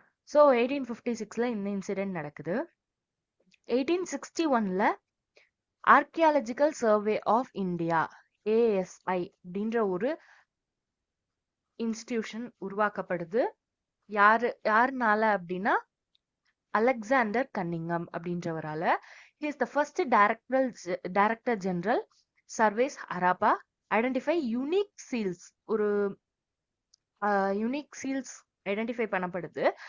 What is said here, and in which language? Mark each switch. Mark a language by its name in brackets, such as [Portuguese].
[Tamil] So 1856ல இந்த incident நடக்குது. 1861ல archaeological survey of India, ASI அப்படின்ற ஒரு இன்ஸ்டிடியூஷன் உருவாக்கப்படுது. யாருனால அப்படின்னா Alexander கன்னிங்கம் அப்படின்றவரால. [English] He is the first director general surveys Harappa, identify unique seals. [Tamil] ஒரு unique seals identify பண்ணப்படுது.